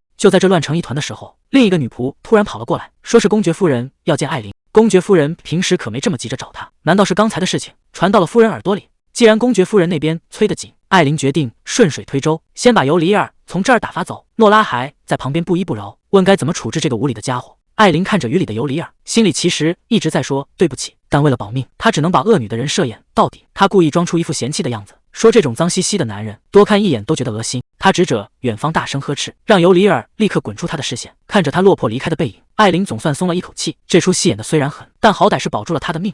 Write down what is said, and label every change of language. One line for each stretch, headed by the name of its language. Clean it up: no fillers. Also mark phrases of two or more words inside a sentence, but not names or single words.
Chinese: 就在這亂成一团的時候，另一個女僕突然跑了過來，說是公爵夫人要見艾琳。公爵夫人平時可沒這麼急着找她，難道是剛才的事情傳到了夫人耳朵裡？既然公爵夫人那邊催得緊，艾琳決定順水推舟，先把尤里爾從這兒打發走。諾拉還在旁邊不依不饒，問該怎麼處置這個無禮的家伙。艾琳看着雨裡的尤里爾，心裡其實一直在說對不起，但為了保命，她只能把惡女的人設演到底。她故意裝出一副嫌棄的樣子，說這種髒兮兮的男人多看一眼都覺得噁心。她指着遠方大聲呵斥，讓尤里爾立刻滾出她的視線。看着他落魄離開的背影，艾琳總算鬆了一口氣。這出戲演的雖然狠，但好歹是保住了他的命。